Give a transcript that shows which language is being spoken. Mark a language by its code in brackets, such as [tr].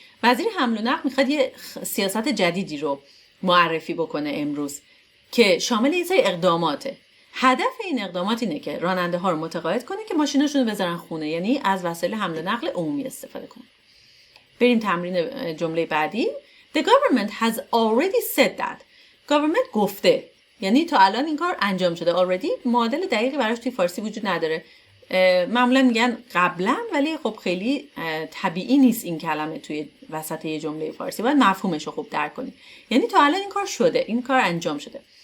[fa] وزیر حمل و نقل میخواد یه سیاست جدیدی رو معرفی بکنه امروز که شامل یه سری اقداماته. هدف این اقدامات اینه که راننده ها رو متقاعد کنه که ماشیناشون رو بذارن خونه، یعنی از وسایل حمل و نقل عمومی استفاده کنن. بریم تمرین جمله بعدی. [en] The government has already said that. [fa] government گفته، یعنی تا الان این کار انجام شده. already معادل دقیقی براش توی فارسی وجود نداره. معمولا میگن قبلا، ولی خب خیلی طبیعی نیست این کلمه توی وسط یه جمله فارسی. باید مفهومش رو خوب درک کنید. یعنی تا الان این کار شده، این کار انجام شده.